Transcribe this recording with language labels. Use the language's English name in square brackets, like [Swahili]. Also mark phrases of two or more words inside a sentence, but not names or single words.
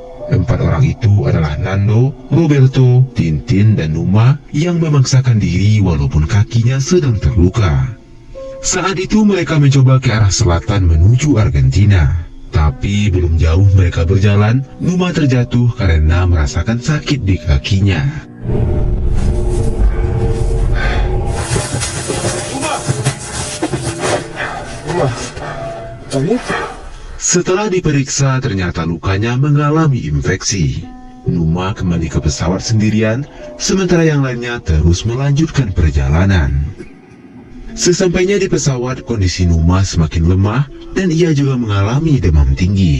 [Indonesian] 4 orang itu adalah Nando, Roberto, Tintin, dan Numa yang memaksakan diri walaupun kakinya sedang terluka. Saat itu mereka mencoba ke arah selatan menuju Argentina. Tapi belum jauh mereka berjalan, Numa terjatuh karena merasakan sakit di kakinya. [Spanish] Numa, ¿está bien? [Indonesian] Setelah diperiksa, ternyata lukanya mengalami infeksi. Numa kembali ke pesawat sendirian, sementara yang lainnya terus melanjutkan perjalanan. Sesampainya di pesawat, kondisi Numa semakin lemah dan ia juga mengalami demam tinggi.